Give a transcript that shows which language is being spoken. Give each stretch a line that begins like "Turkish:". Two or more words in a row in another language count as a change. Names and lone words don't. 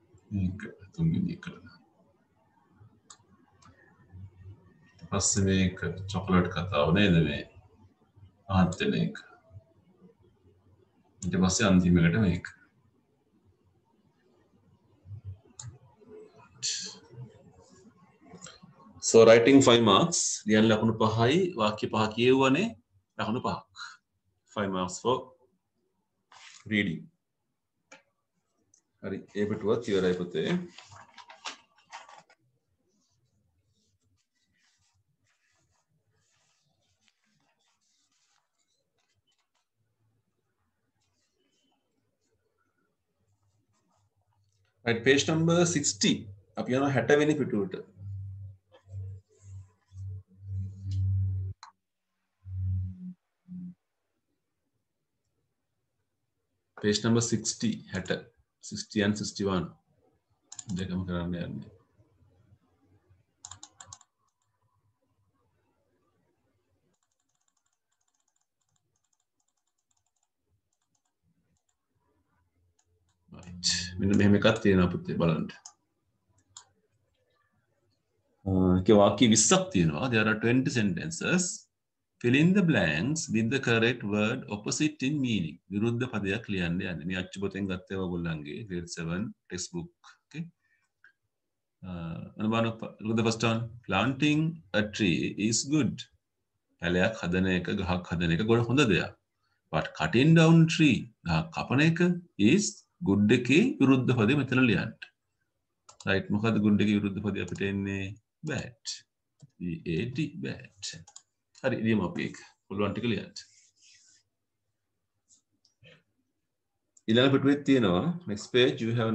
Sinhala: මේක තුන්වෙනි එක. පස්සේ මේක චොකලට් කතාව නේද මේ පහත් වෙන එක. ඊට පස්සේ අන්තිමකට මේක.
English: So writing 5 marks.
Sinhala: ලියන්න ලකුණු 5යි වාක්‍ය 5 කියවුවනේ ලකුණු 5ක්.
English: 5 marks for reading.
Sinhala: හරි ඒ පිටුවත් ඉවරයි පුතේ.
English: Right, page number 60.
Sinhala: අපි යනවා 60 වෙනි පිටුවට.
English: Page number 60, 60 and 61.
Sinhala: දෙකම කරන්න යන්නේ. Right. මෙන්න මෙහෙම එකක් තියෙනවා පුතේ බලන්න. වාක්‍ය 20ක් තියෙනවා.
English: There are 20 sentences. Fill in the blanks with the correct word opposite in meaning.
Sinhala: විරුද්ධ පදයක් ලියන්න යන්නේ. මේ අච්චු පොතෙන් ගත්තේ ඔයගොල්ලන්ගේ
English: grade 7 textbook.
Sinhala: Okay.
English: Look at the first one. Planting a tree is good.
Sinhala: පැලයක් හදන එක ගහක් හදන එක ගොඩ හොඳ දෙයක්.
English: But cutting down tree
Sinhala: ගහක් කපන එක
English: is good
Sinhala: එකේ විරුද්ධ පදේ මෙතන ලියන්න. Right. මොකද good එකේ විරුද්ධ පදේ අපිට එන්නේ bad.
English: BAD bad.
Sinhala: හරි ලියමු අපි ඒක. පුළුවන් ටික ලියන්න. ඊළඟ පිටුවේ තියෙනවා
English: next page you have